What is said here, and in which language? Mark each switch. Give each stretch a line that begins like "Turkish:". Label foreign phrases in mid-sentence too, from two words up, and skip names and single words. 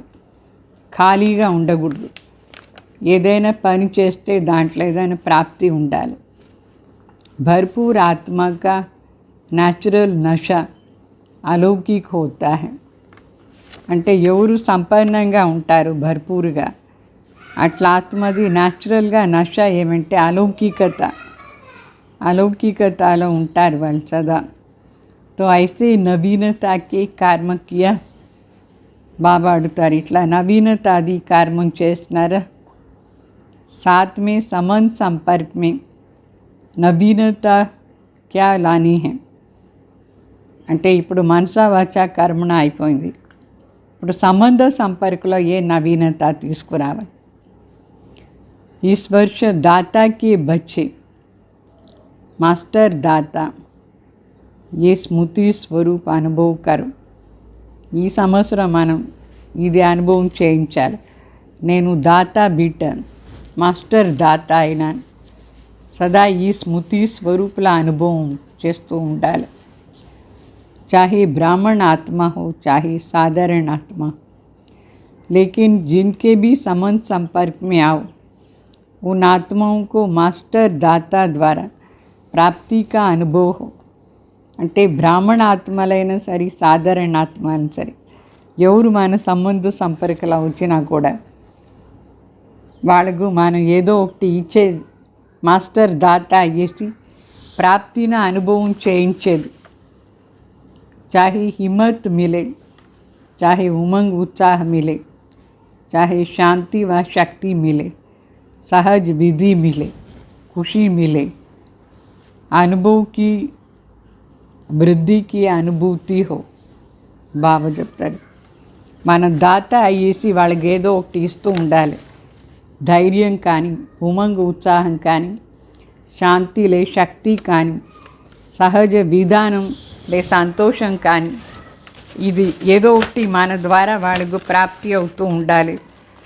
Telugu: ఖాళీగా ఉండకూడదు. ఏదైనా పని చేస్తే దాంట్లో ఏదైనా ప్రాప్తి ఉండాలి.
Hindi: भरपूर आत्मा का नेचुरल नशा अलौकिक होता है.
Telugu: అంటే ఎవరు సంపన్నంగా ఉంటారు భర్పూర్గా అట్లా ఆత్మది న్యాచురల్గా నష ఏమంటే अलौकिकताలో ఉంటారు వాళ్ళు సదా.
Hindi: तो ऐसे नवीनता के कर्म किया బాబా అడుగుతారు.
Telugu: ఇట్లా నవీనతాది కర్మం చేస్తున్నారా.
Hindi: साथ में संबंध संपर्क में नवीनता क्या लानी है.
Telugu: అంటే ఇప్పుడు మనసా వాచా కర్మణ అయిపోయింది. ఇప్పుడు సంబంధ సంపర్కలో ఏ నవీనత తీసుకురావాలి.
Hindi: इस वर्ष दाता के बच्चे मास्टर दाता ये स्मृति स्वरूप अनुभव करो.
Telugu: ఈ సంవత్సరం మనం ఇది అనుభవం చేయించాలి. నేను దాతా బిడ్డ, మాస్టర్ దాత అయినాను. సదా ఈ స్మృతి స్వరూపుల అనుభవం చేస్తూ ఉండాలి.
Hindi: चाहे ब्राह्मण आत्मा हो चाहे साधारण आत्मा, लेकिन जिनके भी संबंध संपर्क में आओ उन आत्माओं को मास्टर दाता द्वारा प्राप्ति का अनुभव हो.
Telugu: అంటే బ్రాహ్మణ ఆత్మలైనా సరే సాధారణ ఆత్మలైనా సరే ఎవరు మన సంబంధ సంపర్కలు వచ్చినా కూడా వాళ్ళకు మనం ఏదో ఒకటి ఇచ్చే మాస్టర్ దాత అయ్యేసి ప్రాప్తిని అనుభవం చేయించేది.
Hindi: चाहे हिम्मत मिले, चाहे उमंग उत्साह मिले, चाहे शांति व शक्ति मिले, सहज विधि मिले, खुशी मिले, अनुभव की वृद्धि की अनुभूति हो.
Telugu: బాబా చెప్తారు మన దాత అయ్యేసి వాళ్ళకి ఏదో ఒకటి ఇస్తూ ఉండాలి. ధైర్యం కానీ, ఉమంగ ఉత్సాహం కానీ, శాంతి లే శక్తి కానీ, సహజ విధానం లే సంతోషం కానీ ఇది ఏదో ఒకటి మన ద్వారా వాళ్ళకు ప్రాప్తి అవుతూ ఉండాలి.